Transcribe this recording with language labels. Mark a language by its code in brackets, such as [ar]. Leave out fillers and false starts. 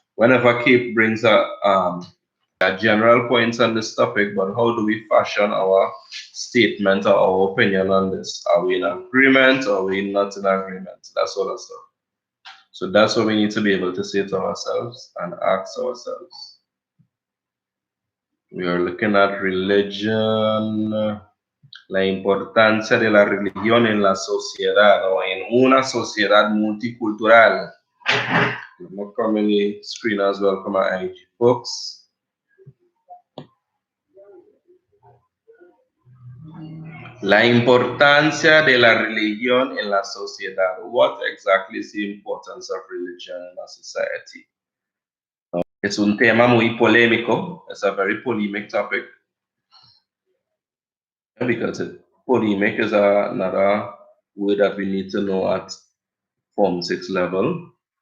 [en] Whenever Cape brings a general points on this topic, but how do we fashion our statement or our opinion on this? Are we in agreement or are we not in agreement? That sort of stuff. So that's what we need to be able to say to ourselves and ask ourselves. We are looking at religion, [es] la importancia de la religión en la sociedad o en una sociedad multicultural. [en] Look how many screen as well from our IG folks. [es] La importancia de la religión en la sociedad. [en] What exactly is the importance of religion in a society? [es] Es un tema muy polémico. [en] It's a very polemic topic. Because polemic is another word that we need to know at Form 6 level.